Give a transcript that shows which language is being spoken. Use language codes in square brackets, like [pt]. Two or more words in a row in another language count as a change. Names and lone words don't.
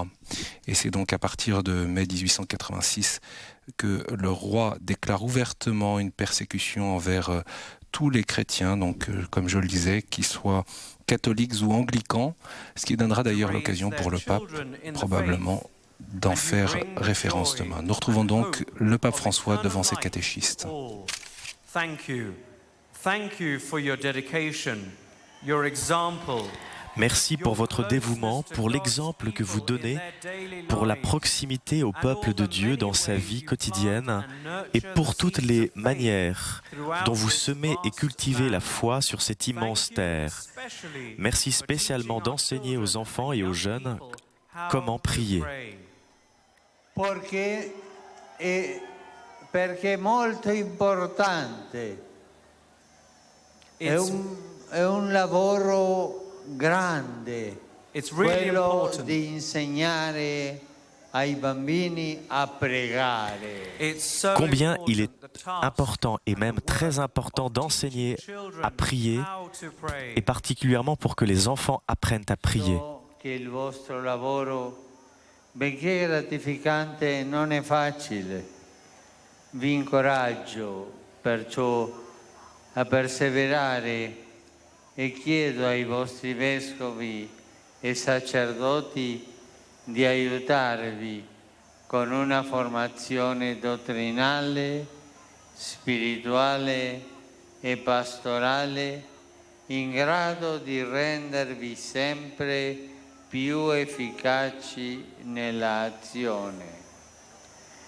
[fr] Et c'est donc à partir de mai 1886 que le roi déclare ouvertement une persécution envers tous les chrétiens, donc comme je le disais, qu'ils soient catholiques ou anglicans, ce qui donnera d'ailleurs l'occasion pour le pape, probablement, d'en faire référence demain. Nous retrouvons donc le pape François devant ses catéchistes. [en] Thank you. Thank you for your dedication, your example. [fr] Merci pour votre dévouement, pour l'exemple que vous donnez, pour la proximité au peuple de Dieu dans sa vie quotidienne et pour toutes les manières dont vous semez et cultivez la foi sur cette immense terre. Merci spécialement d'enseigner aux enfants et aux jeunes comment prier. [it] Perché è molto importante. È un lavoro grande, quello di insegnare ai bambini a pregare. [fr] Combien il est important et même très important d'enseigner à prier, et particulièrement pour que les enfants apprennent à prier. [it] Che il vostro lavoro, benché gratificante, non è facile. Vi incoraggio perciò a perseverare e chiedo ai vostri vescovi e sacerdoti di aiutarvi con una formazione dottrinale, spirituale e pastorale in grado di rendervi sempre più efficaci nella azione.